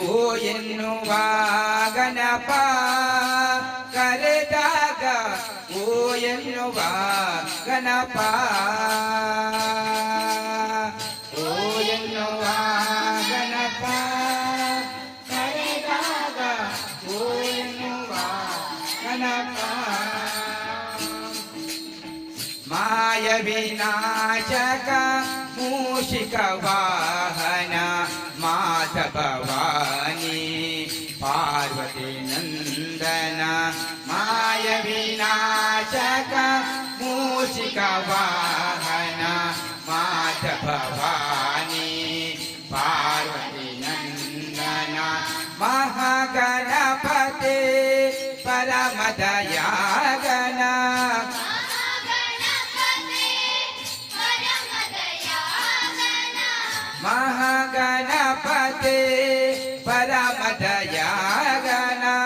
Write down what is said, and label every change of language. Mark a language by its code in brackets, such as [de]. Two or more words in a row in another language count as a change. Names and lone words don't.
[kn] ಎನ್ನುವ ಗಣಪ ಕರೆದಾಗ ಓ ಎನ್ನುವ ಗಣಪ ಓ ಎನ್ನುವ ಗಣಪ ಕರೆದಾಗ ಓ ಎನ್ನುವ ಗಣಪ ಮಾಯ [sa] ವಿನಾಶಕ ಮೂಷಿಕ ವಾಹನ ಮಾತ ಭವಾನಿ ಪಾರ್ವತಿ ನಂದನ ಮಾಯ ವಿನಾಶಕ ಮೂಷಿಕ ವಾಹನ ಮಾತ ಭವಾನಿ ಪಾರ್ವತಿ ನಂದನ ಮಹಾಗಣಪತಿ ಪರಮದಯಾಗನ ಮಹಾಗಣಪತಿ ಪರಮದಯಾಗನ